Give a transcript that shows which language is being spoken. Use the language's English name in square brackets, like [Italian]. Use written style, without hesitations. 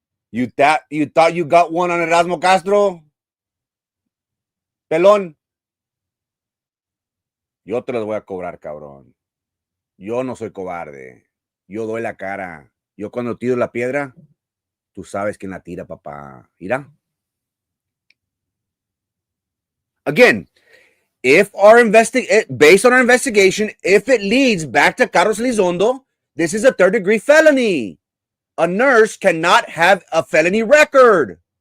[English] You thought you got one on Erasmo Castro? [Spanish] Pelón. Yo te los voy a cobrar, cabrón. Yo no soy cobarde. Yo doy la cara. Yo cuando tiro la piedra, tú sabes quién la tira, papá. Mira. [English] Again, based on our investigation, if it leads back to Carlos Elizondo, this is a third-degree felony. A nurse cannot have a felony record.